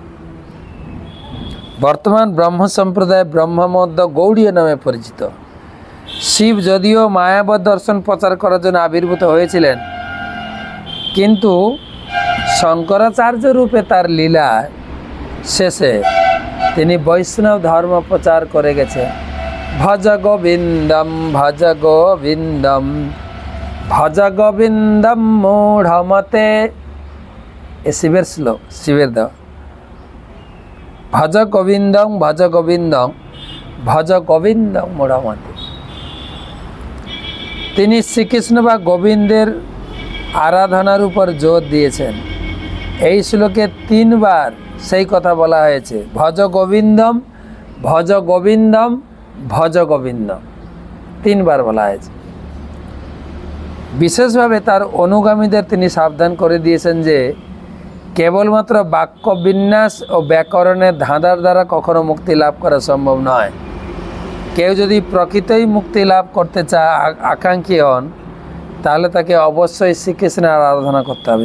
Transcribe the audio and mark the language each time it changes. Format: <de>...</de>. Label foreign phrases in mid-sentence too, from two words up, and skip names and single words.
<bn>বর্তমান ব্রহ্ম সম্প্রদায় ব্রহ্মমধ্য গৌড়ীয় নামে পরিচিত। শিব যদিও মায়াবত দর্শন প্রচার করার জন্য আবির্ভূত হয়েছিলেন, কিন্তু শঙ্করাচার্য রূপে তার লীলা শেষে তিনি বৈষ্ণব ধর্ম প্রচার করে গেছেন।</bn> <sa>ভজ গোবিন্দম ভজ গোবিন্দম ভজ গোবিন্দম মূঢ়মতে,</sa> <bn>এ শিবের শ্লোক, শিবের দেওয়া।</bn> <sa>ভজ গোবিন্দম ভজ গোবিন্দম ভজ গোবিন্দম মূঢ়মতে।</sa> <bn>তিনি শ্রীকৃষ্ণ বা গোবিন্দের আরাধনার উপর জোর দিয়েছেন। এই শ্লোকে 3 বার সেই কথা বলা হয়েছে,</bn> <sa>ভজ গোবিন্দম ভজ গোবিন্দম ভজ গোবিন্দম,</sa> <bn>3 বার বলা হয়েছে। বিশেষভাবে তার অনুগামীদের তিনি সাবধান করে দিয়েছেন যে কেবলমাত্র বাক্য বিন্যাস ও ব্যাকরণের ধাঁধার দ্বারা কখনো মুক্তি লাভ করা সম্ভব নয়। কেউ যদি প্রকৃতই মুক্তি লাভ করতে চায়, আকাঙ্ক্ষী হন, তাহলে তাকে অবশ্যই শ্রীকৃষ্ণের আরাধনা করতে হবে।</bn>